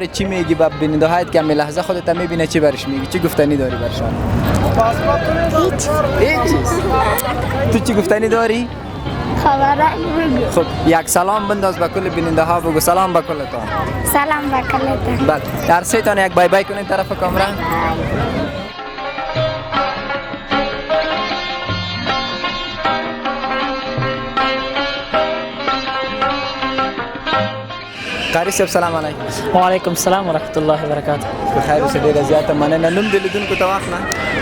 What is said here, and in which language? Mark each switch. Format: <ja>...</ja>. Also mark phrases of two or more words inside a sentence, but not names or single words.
<fa>چی میگی با بیننده هایت که همین لحظه خودت میبینه چی برش میگی؟ چی گفتنی داری برشان؟ هیچ چیز. تو چی گفتنی داری؟ خب یک سلام بنداز به کل بیننده ها. بگو سلام به کلتان. سلام به کلتان. بله در سه تان یک</fa> <en>bye bye</en> <fa>کنین طرف کامرا. قاری صاحب</fa> <ar>سلام علیکم. وعلیکم السلام ورحمت الله وبرکاته.</ar> <ps>بخیر اوسه. ډیره زیاته مننه. نوم دې لیدونکو ته واخله.</ps>